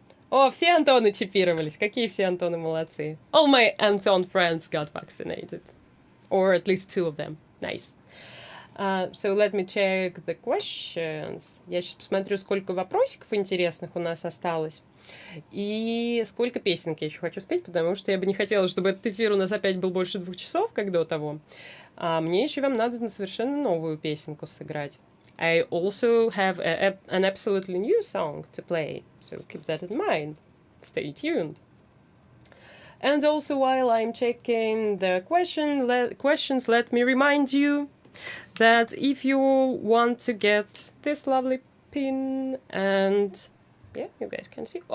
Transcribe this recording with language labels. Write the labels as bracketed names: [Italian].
[Russian] О, все Антоны чипировались. Какие все Антоны молодцы. [English] All my Anton friends got vaccinated. Or at least 2 of them. Nice. So let me check the questions. [Russian] Я сейчас посмотрю, сколько вопросиков интересных у нас осталось. И сколько песенок я еще хочу спеть, потому что я бы не хотела, чтобы этот эфир у нас опять был больше 2 часов, как до того. А мне еще вам надо на совершенно новую песенку сыграть. [English] I also have an absolutely new song to play, so keep that in mind. Stay tuned. And also, while I'm checking the questions, let me remind you that if you want to get this lovely pin, and yeah, you guys can see.